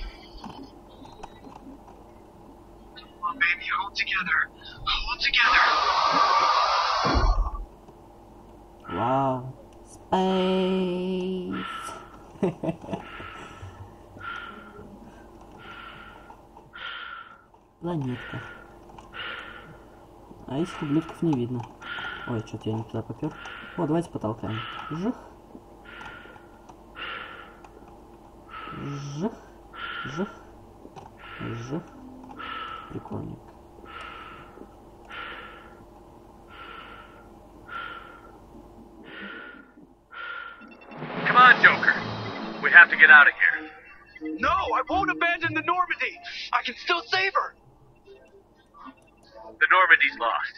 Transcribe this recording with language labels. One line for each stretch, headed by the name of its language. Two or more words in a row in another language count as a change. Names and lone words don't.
Russian: Вау. Space. Планетка. А этих ублюдков не видно. Ой, что-то я не туда попер. О, давайте потолкаем. Жих. Жих. Жих. Жих. Прикольненько.
English: Come on, Joker. We have to get out of here. No, I won't abandon the Normandy! I can still save her! The Normandy's lost.